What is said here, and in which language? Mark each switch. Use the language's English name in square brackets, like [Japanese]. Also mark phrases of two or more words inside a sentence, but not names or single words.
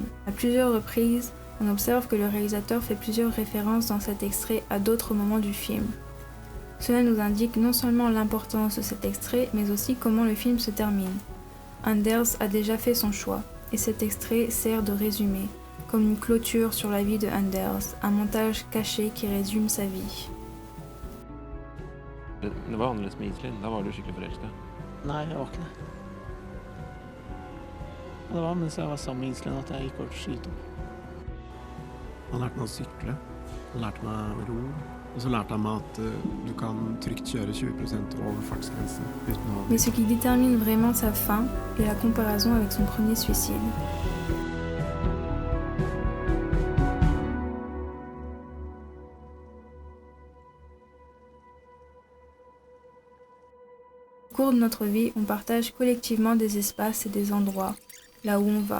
[French] À plusieurs reprises, on observe que le réalisateur fait plusieurs références dans cet extrait à d'autres moments du film. Cela nous indique non seulement l'importance de cet extrait, mais aussi comment le film se termine. Anders a déjà fait son choix, et cet extrait sert de résumé, comme une clôture sur la vie de Anders, un montage caché qui résume sa vie. [Norwegian] Det var annerledes med Iselin. Da var du skikkelig forelska. Nei, jeg var ikke det. Og det var mens jeg var sammen med Iselin at jeg gikk over til skitop. Han lærte meg å sykle, han lærte meg ro, og så lærte han meg at du kan trygt kjøre 20% over fartsgrensen uten å... [French] Mais ce qui détermine vraiment sa fin est la comparaison avec son premier suicide. Au cours de notre vie, on partage collectivement des espaces et des endroits, là où on va.